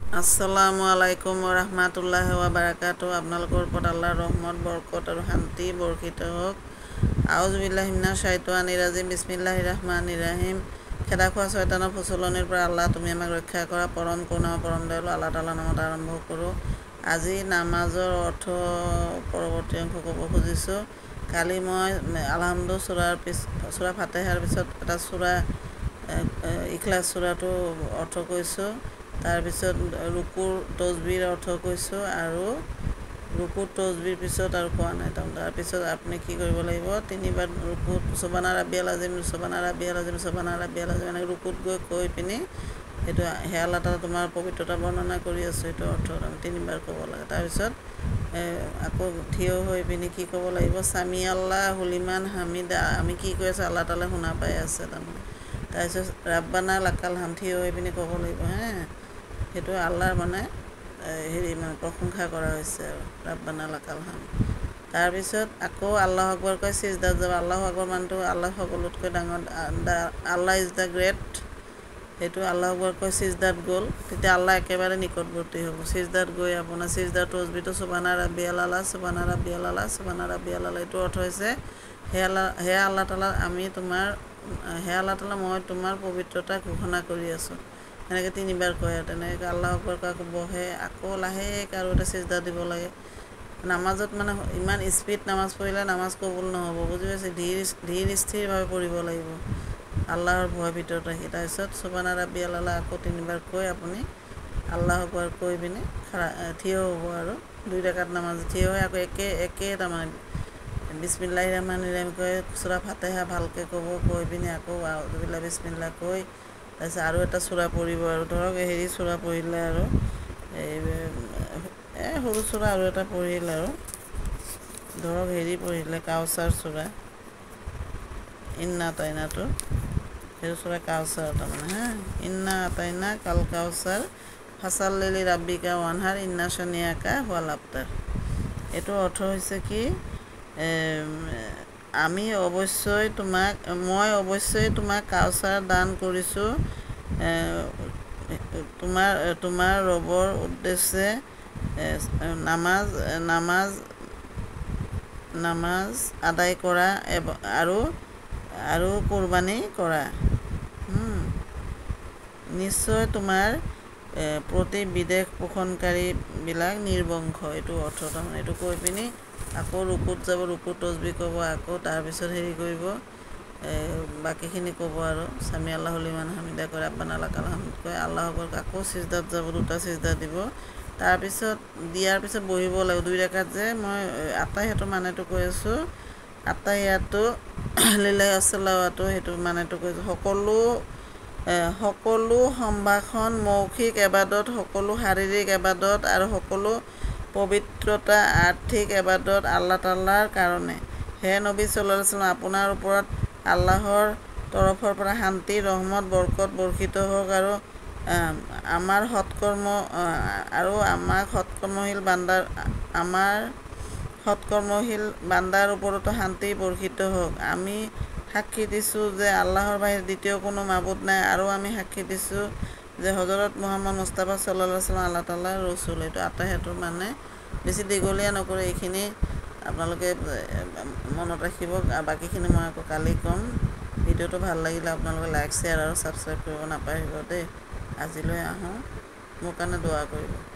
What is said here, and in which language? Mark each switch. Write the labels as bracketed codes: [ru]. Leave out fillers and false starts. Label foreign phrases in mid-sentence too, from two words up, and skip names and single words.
[ar] السلام عليكم ورحمة الله وبركاته. [as] আপোনালোকৰ ওপৰত আল্লাহৰ ৰহমত বৰকত আৰু শান্তি বৰ্ষিত হওক। [ar] أعوذ بالله من الشيطان الرجيم. بسم الله الرحمن الرحيم. [as] খেদা খোৱা শয়তানৰ প্ৰচলনিৰ পৰা আল্লাহ তুমি আমাক ৰক্ষা কৰা। পৰম কৰুণা পৰম দয়ালু আল্লাহ তাআলাৰ নামত আৰম্ভ কৰোঁ। আজি নামাজৰ অৰ্থ পৰৱৰ্তী অংশ ক'ব খুজিছোঁ। কালি মই আলহামদু সূৰা ফাতিহাৰ পিছত এটা সূৰা ইখলাছ সূৰাটো অৰ্থ কৈছোঁ। তাৰপিছত ৰুকুৰ তছবিৰ অৰ্থ কৈছোঁ আৰু ৰুকুৰ তছবিৰ পিছত আৰু কোৱা নাই। তাৰপিছত আপুনি কি কৰিব লাগিব, তিনিবাৰ ৰুকুত [ar] سبحان ربي العظيم, سبحان ربي العظيم, سبحان ربي العظيم [as] এনেকৈ ৰুকুত গৈ কৈ পিনি সেইটো হে আল্লাহ তাআলা তোমাৰ পবিত্ৰতা বৰ্ণনা কৰি আছোঁ, সেইটো অৰ্থ তিনিবাৰ ক'ব লাগে। তাৰপিছত আকৌ থিয় হৈ পিনি কি ক'ব লাগিব, [ar] سمع الله لمن حمده. [as] আমি কি কৈ আছোঁ আল্লাহ তাআলা শুনা পাই আছে তাৰমানে। তাৰপিছত [ar] ربنا لك الحمد [as] থিয় হৈ পিনি ক'ব লাগিব। সেইটো আল্লাহৰ মানে প্ৰশংসা কৰা হৈছে আৰু [ar] ربنا لك الحمد. [as] তাৰপিছত আকৌ [ar] الله أكبر [as] কৈ ছিজদাত যাব। [ar] الله أكبر [as] মানুহটো আল্লাহ সকলোতকৈ ডাঙৰ, [en] Allah is the great. [as] সেইটো [ar] الله أكبر [as] কৈ ছিজদাত গ'ল, তেতিয়া আল্লাহ একেবাৰে নিকটৱৰ্তী হ'ব। ছিজদাত গৈ আপোনাৰ ছিজদাৰ তছবিটো [ar] سبحان ربي الأعلى, سبحان ربي الأعلى, سبحان ربي الأعلى. [as] এইটো অৰ্থ হৈছে হে আল্লাহ তাআলা হে আল্লাহ তাআলা মই তোমাৰ পবিত্ৰতা ঘোষণা কৰি আছোঁ। এনেকৈ তিনিবাৰ কয় আৰু তেনেকৈ [ar] الله أكبر [as] কৈ আকৌ বহে, আকৌ লাহেকৈ আৰু এটা ছিজদা দিব লাগে। নামাজত মানে ইমান স্পীড নামাজ পঢ়িলে নামাজ কবুল নহ'ব, বুজি পাইছে। ধীৰ স্থিৰভাৱে পঢ়িব লাগিব আল্লাহৰ ভয়ৰ ভিতৰত ৰাখি। তাৰপিছত [ar] سبحان ربي الأعلى [as] আকৌ তিনিবাৰ কৈ আপুনি [ar] الله أكبر [as] কৈ পিনি থিয় হ'ব আৰু 2 ৰাকাত নামাজ থিয় হৈ আকৌ একে তাৰমানে [ar] بسم الله الرحمن الرحيم [as] কৈ সূৰা ফাতিহা ভালকৈ ক'ব, কৈ পিনি আকৌ [ar] أعوذ بالله بسم الله [as] কৈ তাৰপিছত আৰু এটা সূৰা পঢ়িব আৰু ধৰক সূৰা পঢ়িলে আৰু সৰু সূৰা আৰু এটা পঢ়িল আৰু ধৰক পঢ়িলে কাউচাৰ সূৰা, [ar] إنا أعطينا, [as] সেইটো সূৰা কাউচাৰ তাৰমানে [ar] إنا أعطيناك الكوثر فصل لربك وانحر إن شانئك هو الأبتر. [as] এইটো অৰ্থ হৈছে কি, মই অৱশ্যই তোমাক কাউচাৰ দান কৰিছোঁ, তোমাৰ ৰবৰ উদ্দেশ্যে নামাজ আদায় কৰা আৰু কুৰবানী কৰা। নিশ্চয় তোমাৰ প্ৰতি বিদ্বেষ পোষণকাৰীবিলাক নিৰ্বংশ। এইটো অৰ্থ তাৰমানে। এইটো কৈ পিনি আকৌ ৰুকুত যাব, ৰুকুত তছবি ক'ব, আকৌ তাৰপিছত কৰিব বাকীখিনি ক'ব আৰু [ar] سمع الله لمن حمده [as] কৈ [ar] ربنا لك الحمد [as] কৈ [ar] الله أكبر [as] আকৌ ছিজদাত যাব, 2টা ছিজদা দিব। তাৰপিছত দিয়াৰ পিছত বহিব লাগিব 2 ৰাকাত যে মই আত্তাহিয়াতৰ মানেটো কৈ আছোঁ। [ar] التحيات لله والصلوات, [as] সেইটো মানেটো কৈছোঁ। সকলো সম্ভাষণ, মৌখিক এবাদত, সকলো শাৰীৰিক এবাদত আৰু সকলো পবিত্ৰতা আৰ্থিক এবাদত আল্লাহ তাআলাৰ কাৰণে। হে নবী [ar] صلى الله عليه وسلم, [as] আপোনাৰ ওপৰত আল্লাহৰ তৰফৰ পৰা শান্তি ৰহমত বৰকত বৰ্ষিত হওক আৰু আমাৰ সৎকৰ্মশীল বান্দাৰ ওপৰতো শান্তি বৰ্ষিত হওক। আমি সাক্ষী দিছোঁ যে আল্লাহৰ বাহিৰে দ্বিতীয় কোনো মাবুদ নাই, আৰু আমি সাক্ষী দিছোঁ যে হজৰত মুহাম্মদ মুস্তাফা [ar] صلى الله عليه وسلم [as] আল্লাহ তাআলাৰ ৰচুল। এইটো আত্তাহিয়াতৰ মানে। বেছি দীঘলীয়া নকৰে, এইখিনি আপোনালোকে মনত ৰাখিব। বাকীখিনি মই আকৌ কালি ক'ম। ভিডিঅ'টো ভাল লাগিলে আপোনালোকে [en] like share [as] আৰু ছাবস্ক্ৰাইব কৰিব নাপাহৰিব দেই। আজিলৈ আহোঁ, মোৰ কাৰণে দোৱা কৰিব।